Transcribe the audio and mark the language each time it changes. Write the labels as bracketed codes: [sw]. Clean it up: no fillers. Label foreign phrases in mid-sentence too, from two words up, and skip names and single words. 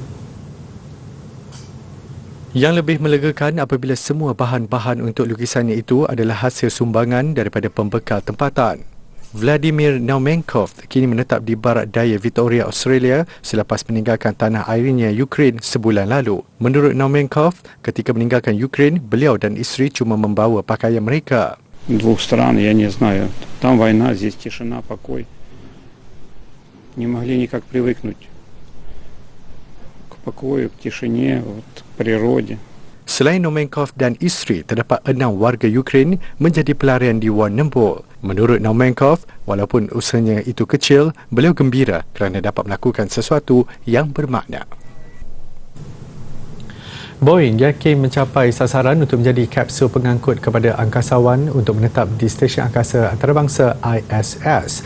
[ms] Yang lebih melegakan apabila semua bahan-bahan untuk lukisannya itu adalah hasil sumbangan daripada pembekal tempatan. Vladimir Naumenkov kini menetap di barat daya Victoria, Australia selepas meninggalkan tanah airnya Ukraine sebulan lalu. Menurut Naumenkov, ketika meninggalkan Ukraine, beliau dan isteri cuma membawa pakaian mereka. [ru] Двух стран, я не знаю. Там война, здесь тишина, покой. Не могли никак привыкнуть к покою, к тишине, вот, к природе. [ms] Selain Naumenkov dan isteri, terdapat 6 warga Ukraine menjadi pelarian di Warrnambool. Menurut Naumenkov, walaupun usahanya itu kecil, beliau gembira kerana dapat melakukan sesuatu yang bermakna. Boeing yakin mencapai sasaran untuk menjadi kapsul pengangkut kepada angkasawan untuk menetap di Stesen Angkasa Antarabangsa ISS.